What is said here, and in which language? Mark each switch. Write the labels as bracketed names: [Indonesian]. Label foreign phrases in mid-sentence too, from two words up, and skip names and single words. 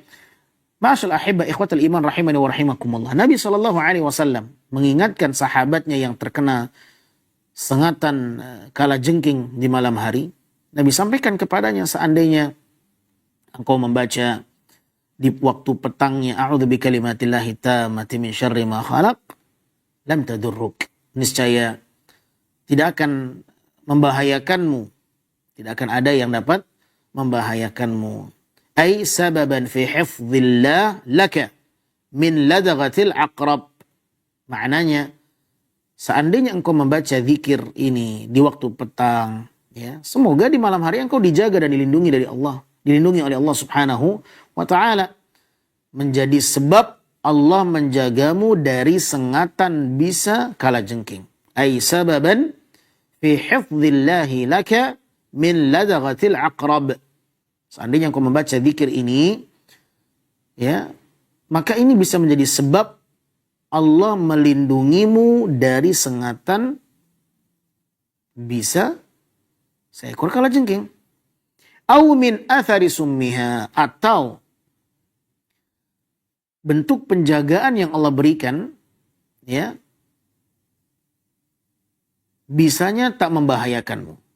[Arabic] معاشر الأحباء إخوة الإيمان رحمني ورحمكم الله. [Indonesian] Nabi SAW mengingatkan sahabatnya yang terkena sengatan kalajengking di malam hari. Nabi sampaikan kepadanya, seandainya engkau membaca di waktu petangnya, [Arabic] أعوذ بكلمات الله التامات من شر ما خلق لم تضرك. [Indonesian] Niscaya tidak akan membahayakanmu. Tidak akan ada yang dapat membahayakanmu. [Arabic] أي سببا في حفظ الله لك من لدغة العقرب. [Indonesian] Maknanya, seandainya engkau membaca zikir ini di waktu petang, ya, semoga di malam hari engkau dijaga dan dilindungi dari Allah, dilindungi oleh Allah [Arabic] سبحانه وتعالى, [Indonesian] menjadi sebab Allah menjagamu dari sengatan bisa kalajengking. [Arabic] أي سببا في حفظ الله لك من لدغة العقرب. [Indonesian] Seandainya engkau membaca zikir ini, ya, maka ini bisa menjadi sebab Allah melindungimu dari sengatan bisa seekor kalajengking. [Arabic] أو من أثر سمها, [Indonesian] atau bentuk penjagaan yang Allah berikan, ya, bisanya tak membahayakanmu.